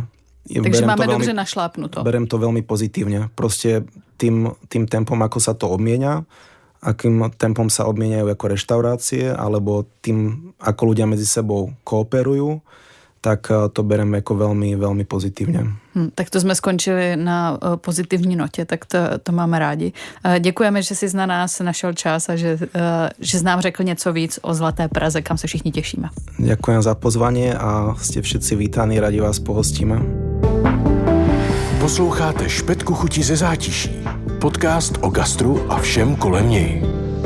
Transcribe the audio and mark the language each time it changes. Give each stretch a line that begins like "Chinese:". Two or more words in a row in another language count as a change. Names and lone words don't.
Czech: máme dobře našlápnuto.
Slovak: Berem to veľmi pozitívne. Proste tým tempom, ako sa to obmienia, akým tempom sa obmieniajú ako reštaurácie, alebo tým, ako ľudia medzi sebou kooperujú, tak to bereme ako veľmi, veľmi pozitívne.
Czech: Tak to jsme skončili na pozitivní notě, tak to máme rádi. Děkujeme, že jsi na nás našel čas a že jsi nám řekl něco víc o Zlaté Praze, kam se všichni těšíme.
Slovak: Ďakujem za pozvanie a ste všetci vítaní, radi vás pohostíme.
Czech: Posloucháte Špetku chuti ze zátiší. Podcast o gastru a všem kolem něj.